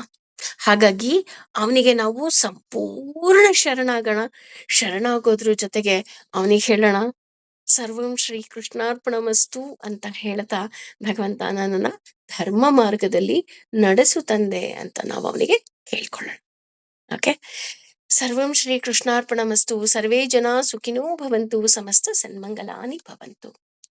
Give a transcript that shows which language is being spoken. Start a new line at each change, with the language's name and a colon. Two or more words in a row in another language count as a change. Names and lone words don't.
Kannada: ಹಾಗಾಗಿ ಅವನಿಗೆ ನಾವು ಸಂಪೂರ್ಣ ಶರಣಾಗೋದ್ರ ಜೊತೆಗೆ ಅವನಿಗೆ ಹೇಳೋಣ
Sanskrit: ಸರ್ವಂ ಶ್ರೀ ಕೃಷ್ಣಾರ್ಪಣಮಸ್ತು
Kannada: ಅಂತ ಹೇಳ್ತಾ, ಭಗವಂತ ನನ್ನನ್ನ ಧರ್ಮ ಮಾರ್ಗದಲ್ಲಿ ನಡೆಸು ತಂದೆ ಅಂತ ನಾವು ಅವನಿಗೆ ಹೇಳ್ಕೊಳ್ಳೋಣ. ಓಕೆ,
Sanskrit: ಸರ್ವಂ ಶ್ರೀ ಕೃಷ್ಣಾರ್ಪಣಮಸ್ತು. ಸರ್ವೇ ಜನ ಸುಖಿನೋ ಭವಂತು, ಸಮಸ್ತ ಸನ್ಮಂಗಲಾನಿ ಭವಂತು.